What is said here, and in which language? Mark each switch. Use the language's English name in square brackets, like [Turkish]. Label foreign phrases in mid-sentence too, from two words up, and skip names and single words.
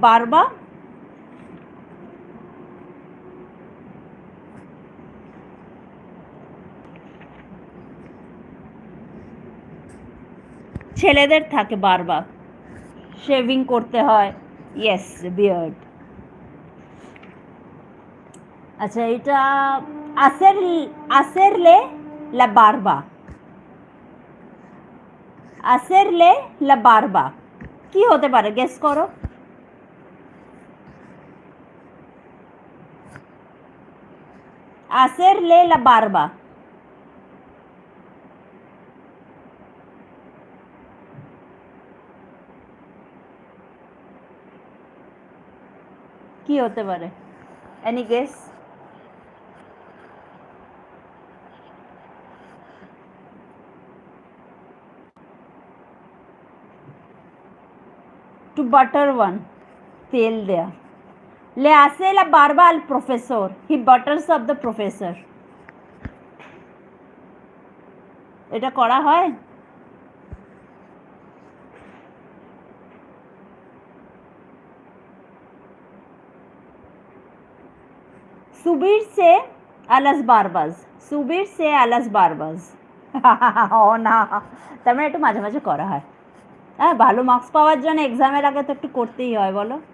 [Bangla] বারবা ছেলেদের থাকে বারবা, শেভিং করতে হয়। [English] Yes, beard. [Bangla] আচ্ছা এটা [Spanish] hacerle la barba, hacerle la barba [Bangla] কি হতে পারে? গেস করো। [Spanish] hacerle la barba [Bangla] কি হতে পারে? [English] Any guess? to butter one, [Bangla] তেল দেয়া। [Spanish] le hace la barba al profesor, [English] he butters up the professor, [Bangla] এটা করা হয়? [Spanish] subirse a las barbas, subirse a las barbas [Bangla] ও না, তার মানে একটু মাঝে মাঝে করা হয়। হ্যাঁ, ভালো মার্কস পাওয়ার জন্য এক্সামের আগে তো একটু করতেই হয়, বলো।